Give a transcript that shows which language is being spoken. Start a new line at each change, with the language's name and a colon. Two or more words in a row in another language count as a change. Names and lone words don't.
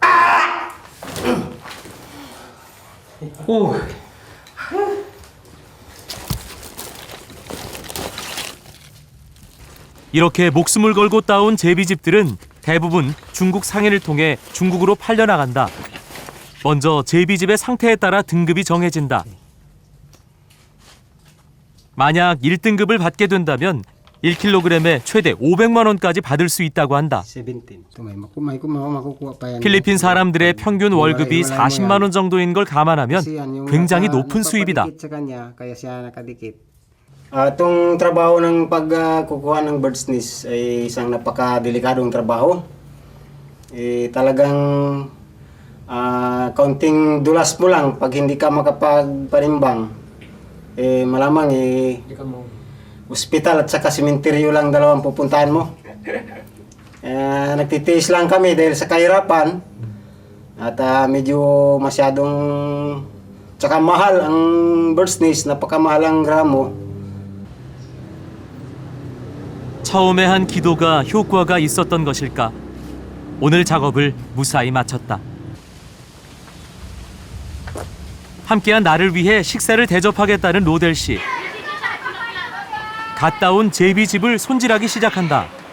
Korean: 이렇게 목숨을 걸고 따온 제비집들은 대부분 중국 상인을 통해 중국으로 팔려나간다. 먼저 제비집의 상태에 따라 등급이 정해진다. 만약 1등급을 받게 된다면 1kg에 최대 500만 원까지 받을 수 있다고 한다. 17.
Filipino: makukuha pa yan.
Korean: 필리핀 사람들의 평균 월급이 40만 원 정도인 걸 감안하면
Filipino: Kasi yan, yung
Korean: 굉장히 높은 수입이다.
Filipino: nagpapadikit sa kanya, kaya siya nakadikit. Itong trabaho ng pagkukuha ng
English: bird's nest
Filipino: ay isang napakadelikadong trabaho. Talagang kaunting dulas mo lang pag hindi ka makapagpanimbang. Malamang ospital at saka sementeryo lang dalawang pupuntahan mo. Nagtitiis lang kami dahil sa kahirapan at medyo masyadong tsaka mahal ang
English: bird's nest,
Filipino: napakamahal ang gramo.
Korean: 처음에 한 기도가 효과가 있었던 것일까? 오늘 작업을 무사히 마쳤다. 함께한 나를 위해 식사를 대접하겠다는 로델 씨. 갔다 온 제비집을 손질하기 시작한다.